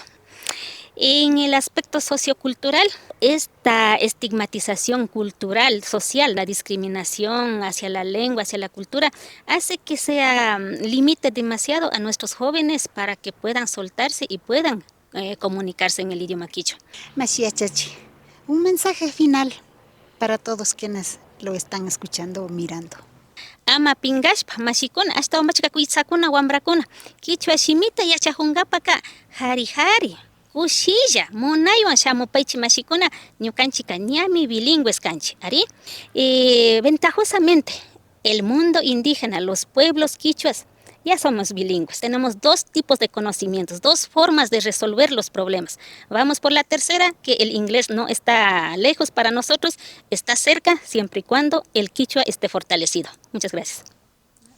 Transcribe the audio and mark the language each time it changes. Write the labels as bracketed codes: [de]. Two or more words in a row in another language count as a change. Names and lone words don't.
[es] En el aspecto sociocultural, esta estigmatización cultural, social, la discriminación hacia la lengua, hacia la cultura, hace que limite demasiado a nuestros jóvenes para que puedan soltarse y puedan comunicarse en el idioma quichua. [qu] Mashi Yachachi, [es] un mensaje final para todos quienes lo están escuchando o mirando. [qu] Ama pingashpa mashikuna hasta umachka kuitsakuna wambrakuna quichua shimita yachajungapaka hari kushilla munaywan shamupaychik mashikuna ñukanchika ñami bilingües kanchik ari [es] ventajosamente el mundo indígena, los pueblos quichuas ya somos bilingües, tenemos dos tipos de conocimientos, dos formas de resolver los problemas. Vamos por la tercera, que el inglés no está lejos para nosotros, está cerca siempre y cuando el quichua esté fortalecido.